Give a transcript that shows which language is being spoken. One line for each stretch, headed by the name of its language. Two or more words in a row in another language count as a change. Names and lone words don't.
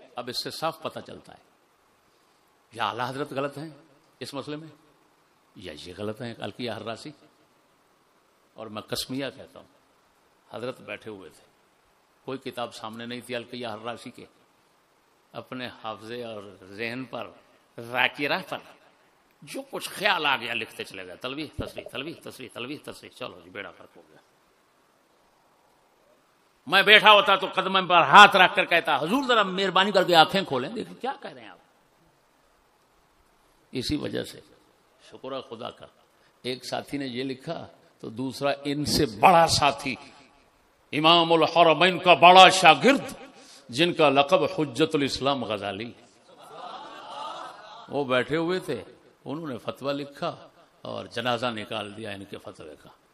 Urdu: اب اس سے صاف پتہ چلتا ہے یا اعلیٰ حضرت غلط ہیں اس مسئلے میں، یا یہ غلط ہیں القیہ حراسی. اور میں قسمیہ کہتا ہوں، حضرت بیٹھے ہوئے تھے، کوئی کتاب سامنے نہیں تھی القیہ حراسی کے، اپنے حافظے اور ذہن پر، ذاکرہ پر جو کچھ خیال آ گیا لکھتے چلے گئے. تلویح تصریح، تلویح تصریح، تلویح تصریح. چلو جی، بیڑا فرق ہو گیا. میں بیٹھا ہوتا تو قدم پر ہاتھ رکھ کر کہتا حضور ذرا مہربانی کر کے آنکھیں کھولیں، دیکھیں کیا کہہ رہے ہیں آپ. اسی وجہ سے شکر ہے خدا کا، ایک ساتھی نے یہ لکھا تو دوسرا ان سے بڑا ساتھی، امام الحرمین کا بڑا شاگرد جن کا لقب حجت الاسلام غزالی، وہ بیٹھے ہوئے تھے، انہوں نے فتویٰ لکھا اور جنازہ نکال دیا ان کے فتوے کا.